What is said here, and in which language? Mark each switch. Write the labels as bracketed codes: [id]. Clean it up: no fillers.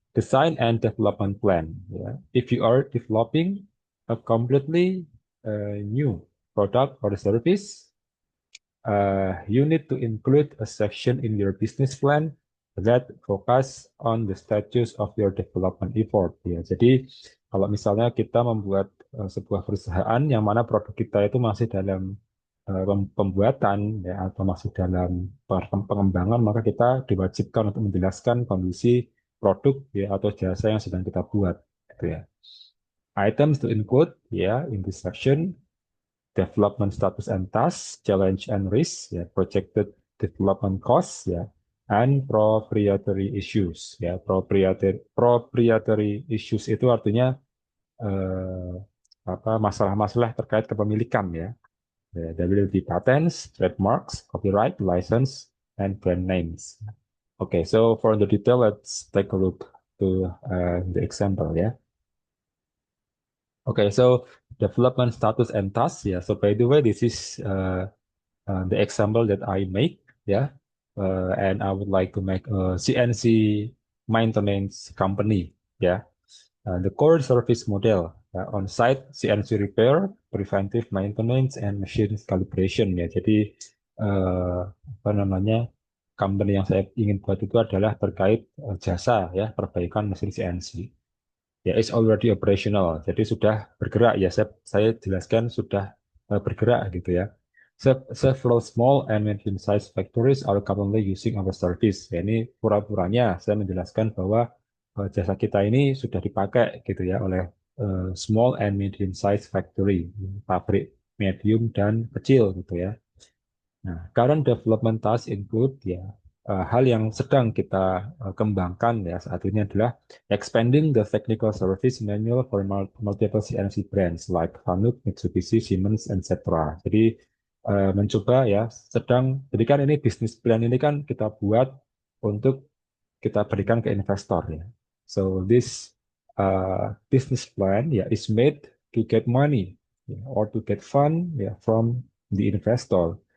[en] Design and development plan. Yeah. If you are developing a completely new product or service, you need to include a section in your business plan that focus on the status of your development effort ya. [id] Jadi kalau misalnya kita membuat sebuah perusahaan yang mana produk kita itu masih dalam pembuatan ya atau masih dalam pengembangan, maka kita diwajibkan untuk menjelaskan kondisi produk ya atau jasa yang sedang kita buat gitu ya. [en] Items to include ya in this section: development status and tasks, challenge and risk, ya, projected development costs, ya, and proprietary issues. [id] Ya, proprietary issues itu artinya eh, apa masalah-masalah terkait kepemilikan ya. [en] There will be patents, trademarks, copyright, license, and brand names. Okay, so for the detail, let's take a look to the example ya. Okay, so development status and tasks. Yeah, so by the way, this is the example that I make, yeah, and I would like to make a CNC maintenance company, yeah. The core service model, on-site CNC repair, preventive maintenance, and machine calibration, ya. [id] Jadi apa namanya, company yang saya ingin buat itu adalah terkait jasa, ya, perbaikan mesin CNC. Ya, [en] is already operational. [id] Jadi sudah bergerak ya. Saya jelaskan sudah bergerak gitu ya. [en] Several small and medium-sized factories are currently using our service. [id] Ya, ini pura-puranya saya menjelaskan bahwa jasa kita ini sudah dipakai gitu ya oleh [en] small and medium-sized factory, [id] pabrik medium dan kecil gitu ya. [en] Nah, current development task include ya [id] hal yang sedang kita kembangkan ya saat ini adalah [en] expanding the technical service manual for multiple CNC brands like Fanuc, Mitsubishi, Siemens, etc. [id] Jadi mencoba ya jadi kan ini bisnis plan ini kan kita buat untuk kita berikan ke investor ya. [en] So this business plan ya is made to get money ya, or to get fund ya from the investor.